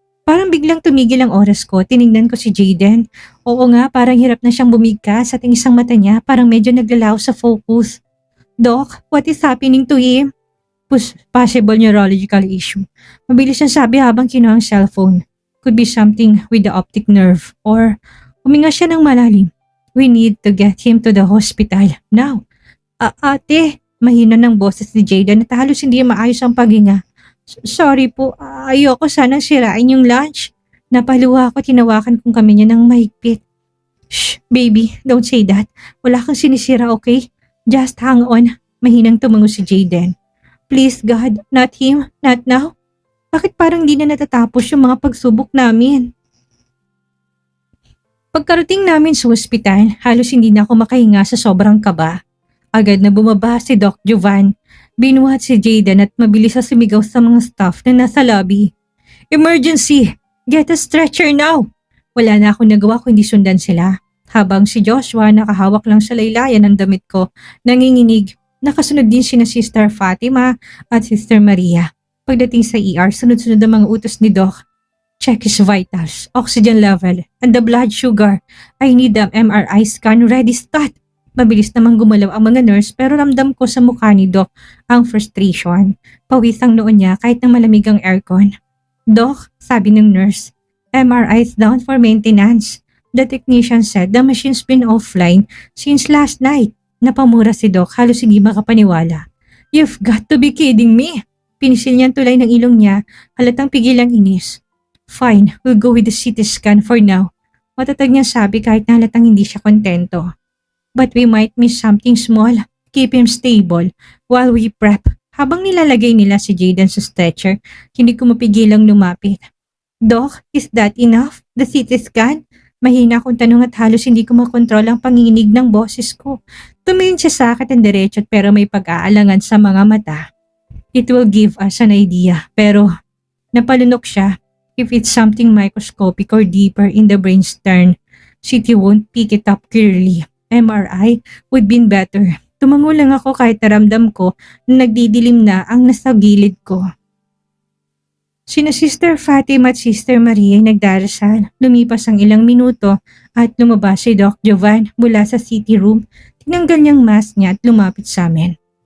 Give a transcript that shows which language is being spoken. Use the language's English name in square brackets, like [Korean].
[Filipino] Parang biglang tumigil ang oras ko. Tinignan ko si Jaden. Oo nga, parang hirap na siyang bumigkas at ang isang mata niya parang medyo naglalaw sa focus. [English] Doc, what is happening to him? Possible neurological issue. [Filipino] Mabilis siyang sabi habang kinuha ang cellphone. [English] Could be something with the optic nerve or [Filipino] Huminga siya ng malalim. [English] We need to get him to the hospital. Now. [Filipino] Ate, mahina ng boses ni Jayden at halos hindi maayos ang paghinga. Sorry po, ayoko sanang sirain yung lunch. Napaluha ako, tinawakan kong kami niya ng mahigpit. Shh, baby, don't say that. Wala kang sinisira, okay? Just hang on. Mahinang tumango si Jayden. [English] Please God, not him, not now. [Filipino] Bakit parang di na natatapos yung mga pagsubok namin? Pagkarating namin sa ospital, halos hindi na ako makahinga sa sobrang kaba. Agad na bumaba si Doc Jovan. Binuhat si Jayden at mabilis na sumigaw sa mga staff na nasa lobby. [English] Emergency! Get a stretcher now! [Filipino] Wala na akong nagawa kundi sundan sila. Habang si Joshua nakahawak lang sa laylayan ng damit ko, nanginginig. Nakasunod din sina Sister Fatima at Sister Maria. Pagdating sa ER, sunod-sunod ang mga utos ni Doc. [English] Check his vitals, oxygen level, and the blood sugar. I need the MRI scan ready stat. [Filipino] Mabilis namang gumalaw ang mga nurse pero ramdam ko sa mukha ni Doc ang frustration. Pawis ang noon niya kahit na malamig ang aircon. [English] Doc, [Filipino] sabi ng nurse, [English] MRI is down for maintenance. The technician said the machine's been offline since last night. [Filipino] Napamura si Doc, halos hindi makapaniwala. [English] You've got to be kidding me. [Filipino] Pinisil niyang tulay ng ilong niya, halatang pigil ang inis. [English] Fine, we'll go with the CT scan for now. [Filipino] Matatag niyang sabi kahit na halatang hindi siya kontento. [English] But we might miss something small. Keep him stable while we prep. [Filipino] Habang nilalagay nila si Jayden sa stretcher, hindi ko mapigilang lumapit. [English] Doc, is that enough? The CT scan? [Filipino] Mahina akong tanong at halos hindi ko makontrol ang panginginig ng boses ko. Tumingin siya sa akin ng diretso pero may pag-aalangan sa mga mata. [English] It will give us an idea [Filipino] pero napalunok siya. [English] If it's something microscopic or deeper in the brainstem, CT won't pick it up clearly. MRI would been better. [Filipino] Tumango lang ako kahit naramdam ko na nagdidilim na ang nasa gilid ko. Sina Sister Fatima at Sister Maria ay nagdarasal. Lumipas ang ilang minuto at lumabas si Doc Jovan mula sa city room. Tinanggal niyang mask niya at lumapit sa amin.